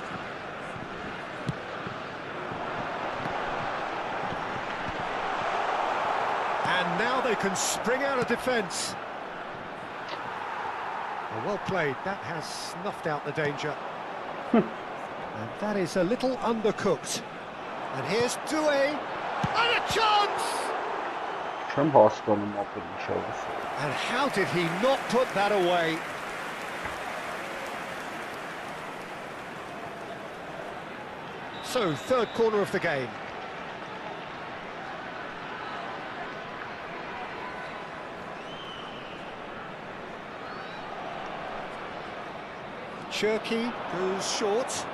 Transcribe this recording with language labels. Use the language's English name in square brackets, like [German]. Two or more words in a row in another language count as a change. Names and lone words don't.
[English] And now they can spring out of defence. Well played. That has snuffed out the danger. And that is a little undercooked. And here's Doué. And a chance! [Armenian] Չեմ հասկանում ապրել ինչով։ [English] And how did he not put that away? So, third corner of the game. Turkey goes short.